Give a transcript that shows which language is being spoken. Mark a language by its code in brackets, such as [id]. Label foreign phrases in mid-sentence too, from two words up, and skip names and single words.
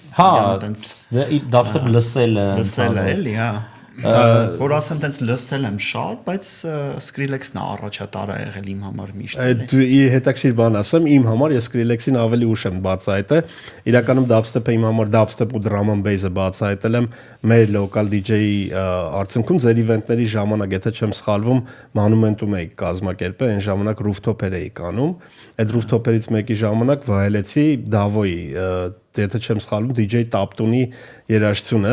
[hy] տենց dubstep լսելը էլի, հա։ Որ ասեմ տենց լսել եմ շատ, բայց Skrillex-ն է առաջատարը եղել իմ համար միշտ։ Այդ հետաքրքիր բան ասեմ, իմ համար ես Skrillex-ին ավելի ուշ եմ բացահայտել։ Իրականում dubstep-ը իմ համար dubstep ու [en] drum and bass-ը [hy] բացահայտել եմ մեր [en] local DJ-ի [hy] արդյունքում ձեր իվենտների ժամանակ, եթե չեմ սխալվում, Monument-ում էի կազմակերպել, այն ժամանակ rooftop-էր էի կանում։ Այդ rooftop-երից մեկի ժամանակ վայելեցի Davo-ի եթե չեմ սխալվում DJ Taptun-ի երաժշտությունը։